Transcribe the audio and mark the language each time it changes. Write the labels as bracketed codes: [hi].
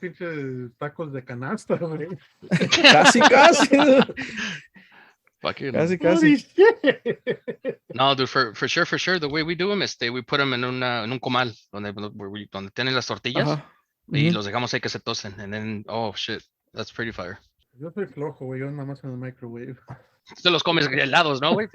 [es] pinches tacos de canasta, güey. Casi, dude. [en] Fucking. [es] Casi. [en] Holy shit. No, dude, for sure. The way we do them, we put them [es] en un comal donde tienen las tortillas Ajá. y Ujú. los dejamos ahí que se tosten. [en] And then, oh shit, that's pretty fire. [es] Yo soy flojo, güey, yo nada más en el microwave. Te los comes helados, ¿no, güey?